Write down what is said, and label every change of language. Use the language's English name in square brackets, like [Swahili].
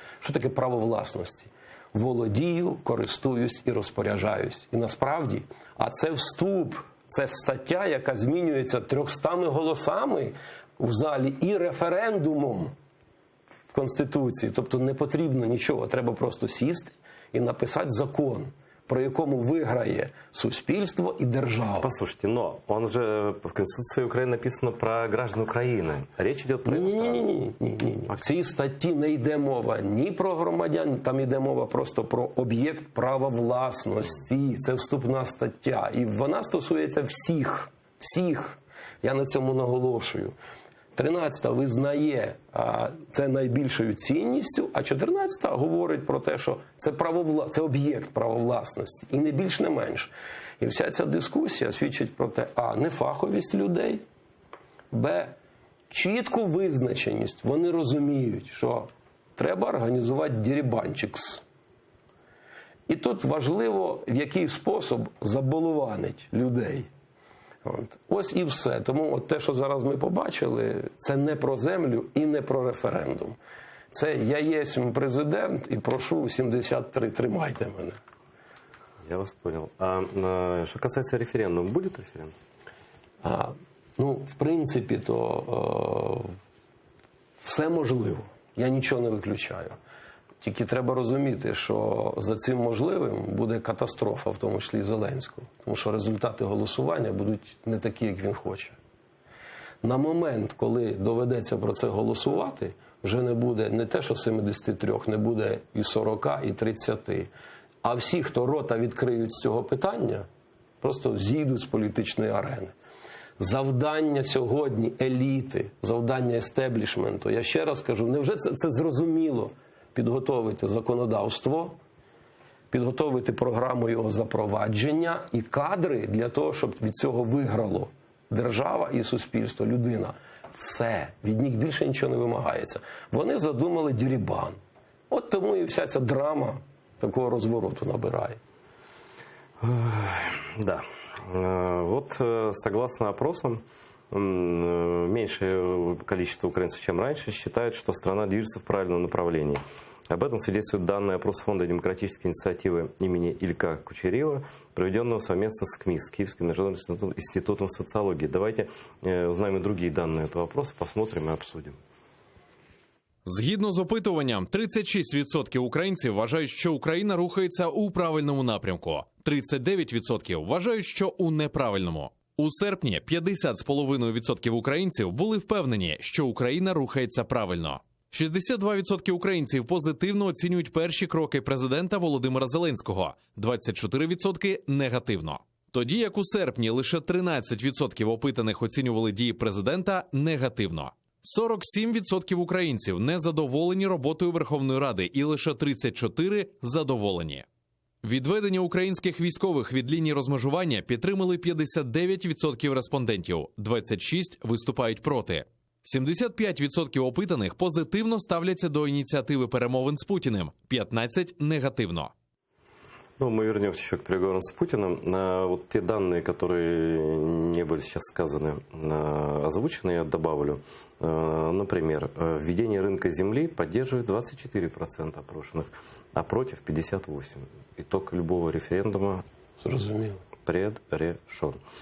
[Ukrainian] Що таке право власності? Володію, користуюсь і розпоряджаюсь. І насправді, а це вступ Це стаття, яка змінюється 300 голосами в залі і референдумом в Конституції. Тобто не потрібно нічого, треба просто сісти і написати закон, про якому виграє суспільство і держава. [Russian] Послушайте, но он же в Конституции Украины написано про граждан Украины. Речь идет про иностранцев. [Ukrainian] Ні. В цій статті не йде мова ні про громадян, там йде мова просто про об'єкт права власності. Це вступна стаття. І вона стосується всіх. Я на цьому наголошую. 13-та визнає це найбільшою цінністю, а 14-та говорить про те, що це об'єкт правовласності. І не більш, не менш. І вся ця дискусія свідчить про те, нефаховість людей, б, чітку визначеність. Вони розуміють, що треба організувати дерибанчикс. І тут важливо, в який спосіб забалуванить людей. Ось і все. Тому те, що зараз ми побачили, це не про землю і не про референдум. Це я єсмь президент і прошу 73, тримайте мене. [Russian] Я вас понял. Что касается референдума, будет референдум? [Ukrainian] В принципі, то все можливо. Я нічого не виключаю. Тільки треба розуміти, що за цим можливим буде катастрофа, в тому числі Зеленського. Тому що результати голосування будуть не такі, як він хоче. На момент, коли доведеться про це голосувати, вже не буде не те, що 73, не буде і 40, і 30. А всі, хто рота відкриють з цього питання, просто зійдуть з політичної арени. Завдання сьогодні еліти, завдання естеблішменту, я ще раз кажу, невже це зрозуміло? Підготовити законодавство, підготовити програму його запровадження і кадри для того, щоб від цього виграло держава і суспільство, людина. Все. Від них більше нічого не вимагається. Вони задумали дерибан. От тому і вся ця драма такого розвороту набирає. [Russian] Да. Вот согласно опросам, меньшее количество украинцев, чем раньше, считают, что страна движется в правильном направлении. Об этом свидетельствует данный опрос Фонда демократической инициативы имени Илька Кучерєва, проведенного совместно с КМИС, Киевским международным институтом социологии. Давайте узнаем и другие данные этого опроса, посмотрим и обсудим. [Ukrainian] Згідно з опитуванням, 36% українців вважають, що Україна рухається у правильному напрямку. 39% вважають, що у неправильному. У серпні 50,5% українців були впевнені, що Україна рухається правильно. 62% українців позитивно оцінюють перші кроки президента Володимира Зеленського, 24% – негативно. Тоді як у серпні лише 13% опитаних оцінювали дії президента негативно. 47% українців не задоволені роботою Верховної Ради і лише 34% задоволені. Відведення українських військових від лінії розмежування підтримали 59% респондентів, 26% виступають проти. 75% опитаних позитивно ставляться до ініціативи перемовин з Путіним, 15% негативно. [Russian] Мы вернемся еще к переговорам с Путиным. Вот те данные, которые не были сейчас сказаны, озвучены, я добавлю. Например, введение рынка земли поддерживает 24% опрошенных, а против 58%. Итог любого референдума предрешен.